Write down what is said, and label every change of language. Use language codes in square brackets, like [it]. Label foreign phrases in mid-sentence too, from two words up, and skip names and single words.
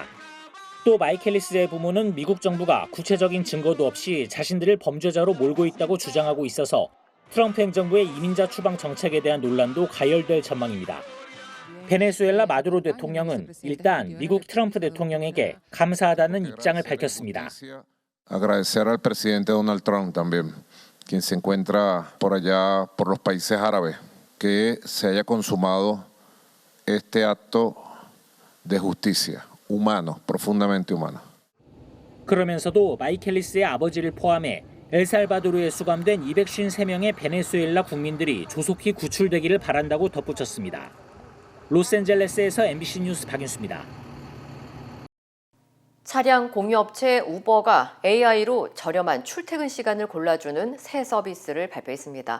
[ko] 또 마이켈리스의 부모는 미국 정부가 구체적인 증거도 없이 자신들을 범죄자로 몰고 있다고 주장하고 있어서 트럼프 행정부의 이민자 추방 정책에 대한 논란도 가열될 전망입니다. 베네수엘라 마두로 대통령은 일단 미국 트럼프 대통령에게 감사하다는 입장을 밝혔습니다. [es] Agradecer al presidente Donald Trump también, quien se encuentra por allá, por los países árabes, que se haya consumado este acto de justicia, humano, profundamente humano. [ko] 그러면서도 마이켈리스의 아버지를 포함해 엘살바도르에 수감된 253명의 베네수엘라 국민들이 조속히 구출되기를 바란다고 덧붙였습니다. 로스앤젤레스에서 MBC 뉴스 박윤수입니다. 차량 공유업체 우버가 AI로 저렴한 출퇴근 시간을 골라주는 새 서비스를 발표했습니다.